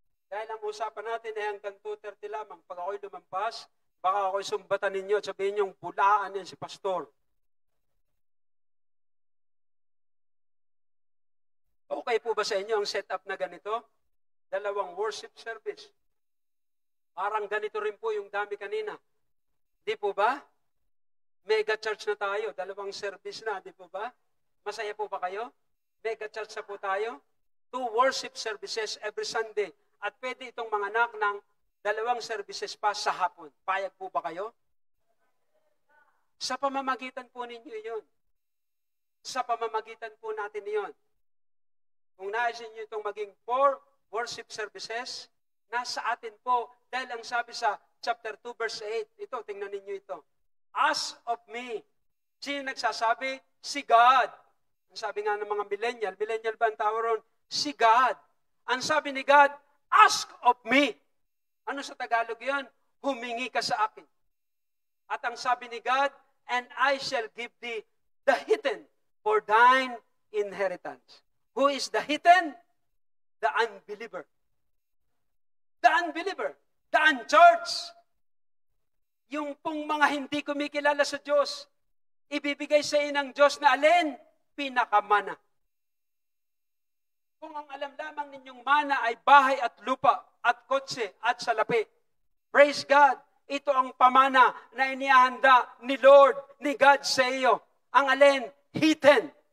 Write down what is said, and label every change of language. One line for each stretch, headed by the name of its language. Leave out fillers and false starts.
Filipino: Dahil ang usapan natin ay hanggang 2:30 lamang. Pag ako'y lumampas, baka ako'y sumbatan ninyo at sabihin niyong bulaan yan si pastor. Okay po ba sa inyo ang setup na ganito? Dalawang worship service. Parang ganito rin po yung dami kanina. Di po ba? Mega church na tayo. Dalawang service na. Di po ba? Masaya po ba kayo? Mega church na po tayo.
English: 2 worship services every Sunday.
Filipino: At pwede itong mga anak ng 2 services pa sa hapon. Payag po ba kayo? Sa pamamagitan po ninyo yun. Sa pamamagitan po natin yun. Kung naisin nyo itong maging 4 worship services, nasa atin po. Dahil ang sabi sa chapter 2 verse 8, ito, tingnan ninyo ito.
English: Ask of me.
Filipino: Sino nagsasabi? Si God. Ang sabi nga ng mga millennial ba ang tawag ron? Si God. Ang sabi ni God,
English: ask of me.
Filipino: Ano sa Tagalog yun? Humingi ka sa akin. At ang sabi ni God,
English: and I shall give thee the hidden for thine inheritance. Who is the hidden? The unbeliever. The unbeliever, the unchurched,
Filipino: yung pong mga hindi kumikilala sa Diyos, ibibigay sa inang Diyos na alin? Pinakamana. Kung ang alam lamang ninyong mana ay bahay at lupa, at kotse, at salapi, praise God, ito ang pamana na inihanda ni Lord, ni God sa iyo. Ang alin? Hidden.